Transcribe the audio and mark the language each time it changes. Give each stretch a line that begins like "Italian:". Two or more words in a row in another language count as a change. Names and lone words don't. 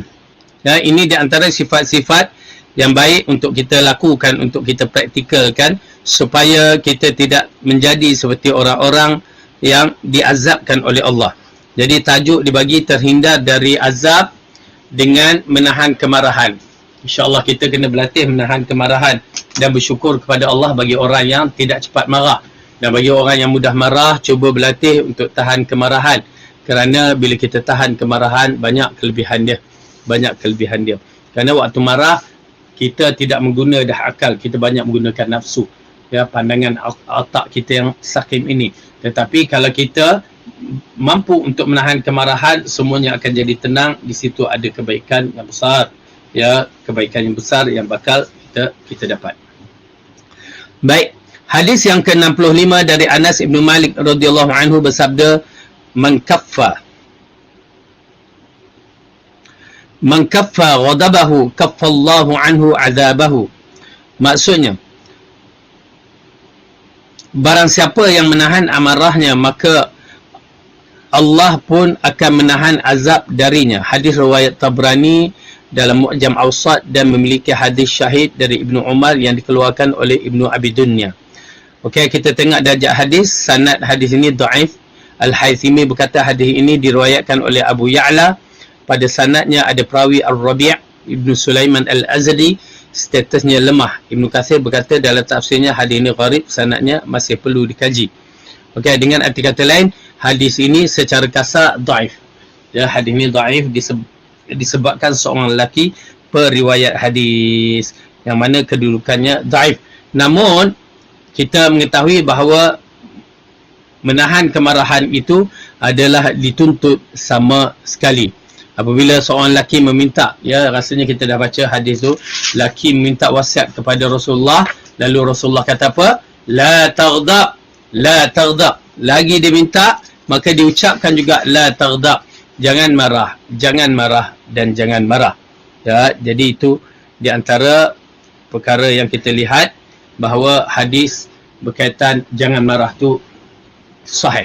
Malay: Ya, ini di antara sifat-sifat yang baik untuk kita lakukan, untuk kita praktikalkan, supaya kita tidak menjadi seperti orang-orang yang diazabkan oleh Allah. Jadi tajuk dibagi terhindar dari azab dengan menahan kemarahan. InsyaAllah kita kena berlatih menahan kemarahan dan bersyukur kepada Allah bagi orang yang tidak cepat marah. Dan bagi orang yang mudah marah, cuba berlatih untuk tahan kemarahan. Kerana bila kita tahan kemarahan, banyak kelebihan dia. Kerana waktu marah, kita tidak menggunakan dah akal. Kita banyak menggunakan nafsu. Ya, pandangan otak kita yang sakim ini. Tetapi kalau kita mampu untuk menahan kemarahan, semuanya akan jadi tenang. Di situ ada kebaikan yang besar. Ya, kebaikan yang besar yang bakal kita dapat. Baik. Hadis yang ke-65 dari Anas bin Malik
Arabic: رضي الله عنه
Malay: bersabda,
Arabic: من كف غضبه كف الله عنه عذابه.
Malay: Maksudnya, barang siapa yang menahan amarahnya, maka Allah pun akan menahan azab darinya. Hadis riwayat Tabrani dalam Mu'jam Awsat dan memiliki hadis syahid dari Ibnu Umar yang dikeluarkan oleh Ibnu Abi Dunya. Okey, kita tengok darjah hadis. Sanad hadis ini dhaif. Al-Haythimi berkata hadis ini diriwayatkan oleh Abu Ya'la. Pada sanadnya ada perawi Ar-Rabi' Ibnu Sulaiman Al-Azdi, statusnya lemah. Ibnu Katsir berkata dalam tafsirnya hadis ini gharib, sanadnya masih perlu dikaji. Okey, dengan arti kata lain, hadis ini secara kasar dhaif. Ya, hadis ini dhaif disebabkan seorang lelaki periwayat hadis yang mana kedudukannya dhaif. Namun kita mengetahui bahawa menahan kemarahan itu adalah dituntut sama sekali. Apabila seorang lelaki meminta, ya, rasanya kita dah baca hadis tu, lelaki meminta wasiat kepada Rasulullah, lalu Rasulullah kata apa?
Arabic: لا تغضب، لا تغضب.
Malay: Lagi dia minta, maka diucapkan juga
Arabic: لا تغضب.
Malay: Jangan marah dan jangan marah. Ya, jadi itu di antara perkara yang kita lihat bahawa hadis berkaitan jangan marah tu sahih.